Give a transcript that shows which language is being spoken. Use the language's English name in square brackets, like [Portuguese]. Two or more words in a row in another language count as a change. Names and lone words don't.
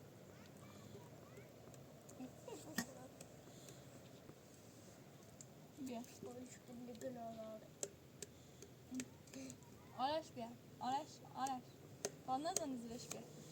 [Persian] بيا بیا. [Turkish] Hoş bulduk oğlum. [Persian] آرش بیا. آرش تا نزنی زیرش بیا.